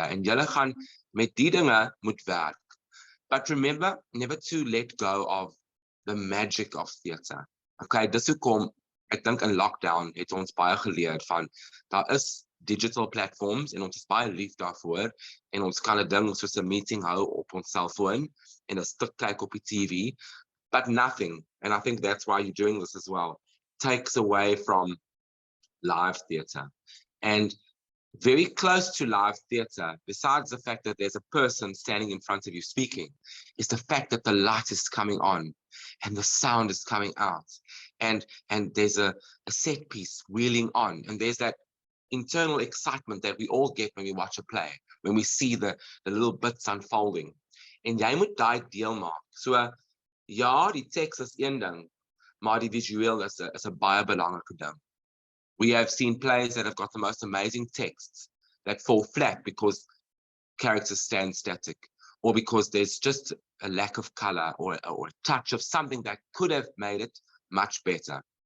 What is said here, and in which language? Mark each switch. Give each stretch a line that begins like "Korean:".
Afrikaans: En julle gaan met die dinge moet werk.
English: But remember, never to let go of the magic of theatre.
Afrikaans: Okay, dis hoekom, ek dink in lockdown het ons baie geleer van, daar is digital platforms en ons is baie lief daarvoor en ons kan 'n ding soos 'n meeting hou op ons selfoon en 'n stuk kyk op die TV,
English: but nothing, and I think that's why you're doing this as well, takes away from live theatre. And very close to live theatre, besides the fact that there's a person standing in front of you speaking, is the fact that the light is coming on and the sound is coming out, and there's a set piece wheeling on, and there's that internal excitement that we all get when we watch a play, when we see the little bits unfolding.
Afrikaans: En jy moet daai deel maak. So, ja, die teks is een ding, maar die visueel is 'n baie belangrike ding.
English: We have seen plays that have got the most amazing texts that fall flat because characters stand static, or because there's just a lack of color or a touch of something that could have made it much better.